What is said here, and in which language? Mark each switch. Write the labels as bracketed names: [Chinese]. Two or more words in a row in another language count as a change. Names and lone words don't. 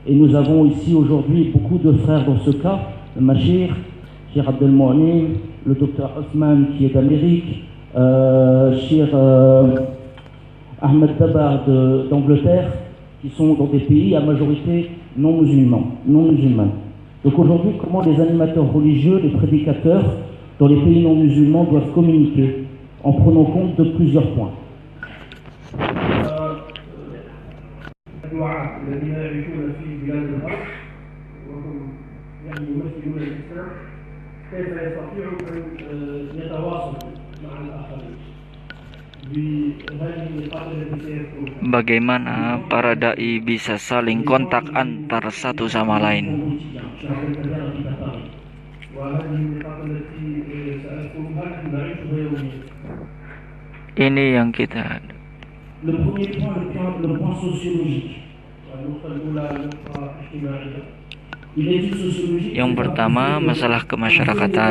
[French] Et nous avons ici aujourd'hui beaucoup de frères dans ce cas, le Machir, Cheikh Abdel Mouanim, le docteur Othman qui est d'Amérique, Cheikh Ahmed Dabar d'Angleterre, qui sont dans des pays à majorité non musulmane. Donc aujourd'hui, comment les animateurs religieux, les prédicateurs dans les pays non musulmans doivent communiquer en prenant compte de plusieurs points. [Arabic] الذين يعيشون في بلاد الغرب وهم يعني يمثلون الإسلام كيف يستطيعوا أن يتواصلوا مع الآخرين بهذه النقاط التي سيذكرها. [Indonesian] Bagaimana para dai bisa saling kontak antar satu sama lain? Ini yang kita. [French] Le premier point, le point sociologique. [Indonesian] Yang pertama, masalah kemasyarakatan.